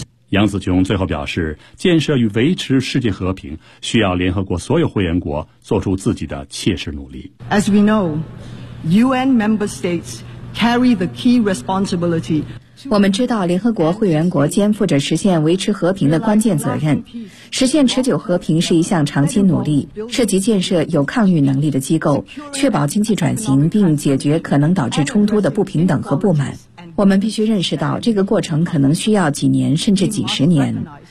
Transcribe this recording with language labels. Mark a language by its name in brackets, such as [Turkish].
[Chinese] 杨子琼最后表示，建设与维持世界和平需要联合国所有会员国做出自己的切实努力。 [English] As we know, UN member states carry the key responsibility。 [Chinese] 我们知道联合国会员国肩负着实现维持和平的关键责任。实现持久和平是一项长期努力，涉及建设有抗御能力的机构，确保经济转型，并解决可能导致冲突的不平等和不满。我们必须认识到这个过程可能需要几年甚至几十年。